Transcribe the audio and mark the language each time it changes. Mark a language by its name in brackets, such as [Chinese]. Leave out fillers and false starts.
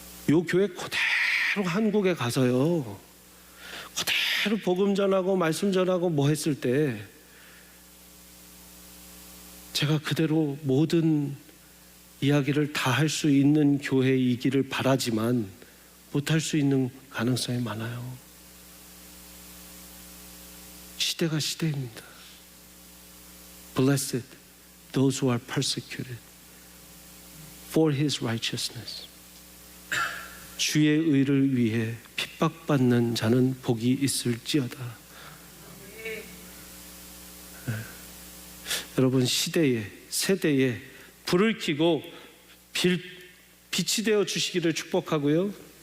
[Korean] 요 교회 그대로 한국에 가서요, 그대로 복음 전하고 말씀 전하고 뭐 했을 때, 제가 그대로 모든 이야기를 다 할 수 있는 교회이기를 바라지만 못할 수 있는 가능성이 많아요. 시대가 시대입니다. [English] Blessed those who are persecuted for his righteousness. [Korean] 주의 의를 위해 핍박받는 자는 복이 있을지어다. 네. 여러분, 시대에, 세대에 불을 켜고 빛이 되어 주시기를 축복하고요.